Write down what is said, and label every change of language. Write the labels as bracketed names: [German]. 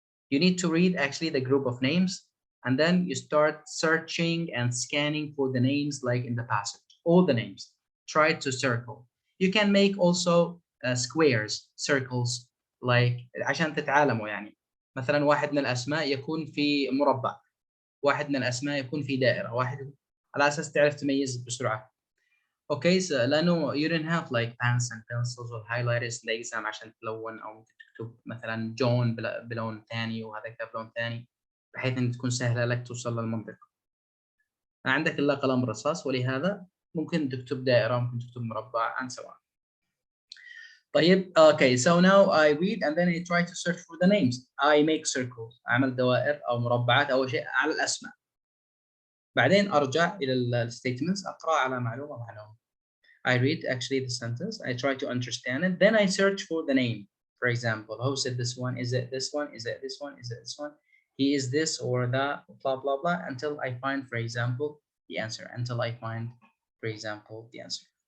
[English] You need to read actually the group of names, and then you start searching and scanning for the names like in the passage, all the names. try to circle. You can make also squares, circles, like [Arabic] عشان تتعلموا يعني. مثلا واحد من الأسماء يكون في مربع، واحد من الأسماء يكون في دائرة، واحد على أساس تعرف تميز بسرعة. اوكي لانه [English] you don't have like pens and pencils or highlighters in the exam [Arabic] عشان تلون او ممكن تكتب مثلا جون بلون ثاني وهذا بلون ثاني بحيث ان تكون سهله لك توصل للمنطقه. ما عندك الا قلم رصاص ولهذا ممكن تكتب دائره ممكن تكتب مربع [English] and so on. طيب okay so now I read and then I try to search for the names. I make circles [Arabic] اعمل دوائر او مربعات اول شيء على الاسماء. بعدين ارجع الى الستيتمنتس اقرا على معلومه معلومه. [English] I read actually the sentence, I try to understand it, then I search for the name. For example, who said this one? Is it this one? Is it this one? Is it this one? He is this or that, blah, blah, blah, until I find, for example, the answer. Until I find, for example, the answer.